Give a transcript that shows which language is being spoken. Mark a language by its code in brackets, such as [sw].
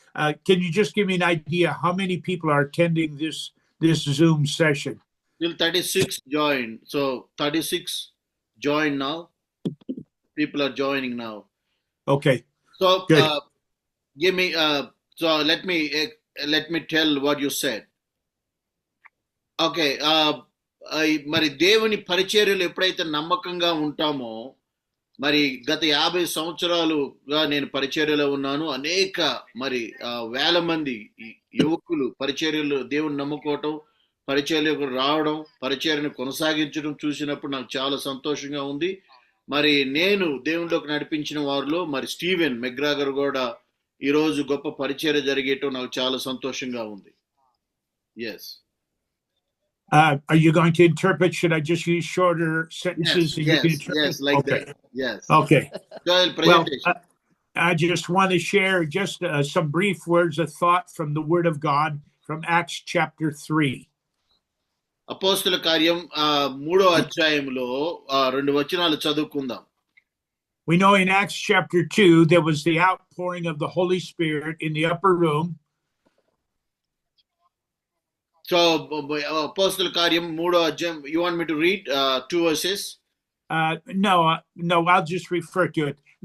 [en] Can you just give me an idea how many people are attending this Zoom session? Till 36 joined. So 36 join now. People are joining now. Okay. So good. Give me. So let me tell what you said. Okay. [te] మరి దేవుని పరిచర్యలు ఎప్పుడైతే నమ్మకంగా ఉంటామో, మరి గత 50 సంవత్సరాలుగా నేను పరిచర్యలో ఉన్నాను. అనేక మరి వేల మంది యువకులు పరిచర్యలు దేవుని నమ్ముకోవటం, పరిచర్యలకు రావడం, పరిచర్యను కొనసాగించడం చూసినప్పుడు నాకు చాలా సంతోషంగా ఉంది. మరి నేను దేవునిలోకి నడిపించిన వారిలో మరి స్టీవెన్ మెగ్రాగర్ కూడా ఈరోజు గొప్ప పరిచర్య జరిగేయటం నాకు చాలా సంతోషంగా ఉంది. [en] Yes. Are you going to interpret? Should I just use shorter sentences? Yes, like okay. That. Yes. Okay. Well, I just want to share just some brief words of thought from the Word of God from Acts chapter 3. [te] అపోస్తుల కార్యం 3వ అధ్యాయంలో 2 వచనాలు చదువుకుందాం. [en] We know in Acts chapter 2, there was the outpouring of the Holy Spirit in the upper room. So, [te] అపోస్తుల కార్యం 3వ అధ్యాయం, [en] you want me to read 2 verses? No, I'll just refer to it.